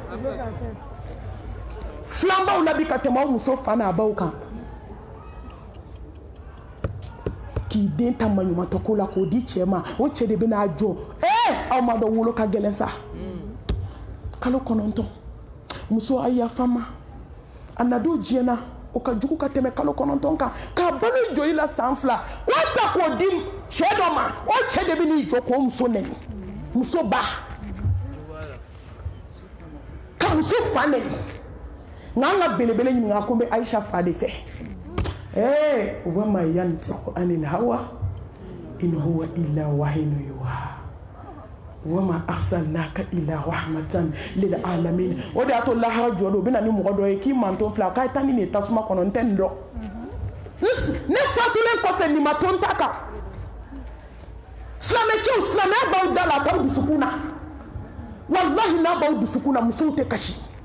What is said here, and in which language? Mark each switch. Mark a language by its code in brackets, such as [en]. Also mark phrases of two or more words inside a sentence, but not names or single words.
[bm] filanbaw la bi ka tɛmɛ aw muso fa n'a baw kan k'i den ta maɲumantɔ ko la k'o di cɛ ma o cɛ de bɛ n'a jɔ aw ma dɔn wolo ka gɛlɛn sa kalo 9 muso a yafa n ma a na don diɲɛ na o ka jugu ka tɛmɛ kalo 9 kan k'a balo joli la san 2 k'o ta k'o di cɛ dɔ ma o cɛ de bɛ n'i jɔ k'o muso nɛni muso ba ka muso fa nɛni nka an ka belebele ɲininka ko n bɛ Aïcha fa de fɛ u ba [ar] ما ينطق عن الهوى إن هو إلا وحي يوحى وما أرسلناك إلا رحمة للعالمين [bm] o de y'a to lahara jɔ don u bɛ na ni mɔgɔ dɔ ye k'i manton filɛ k'a ye taa ni nin ye tasuma kɔnɔ n tɛ nin dɔn ne fatulen kɔfɛ nin ma to n ta kan silamɛcɛw silamɛya b'aw da la a b'aw dusukun na walahi n'a b'aw dusukun na musow tɛ kasi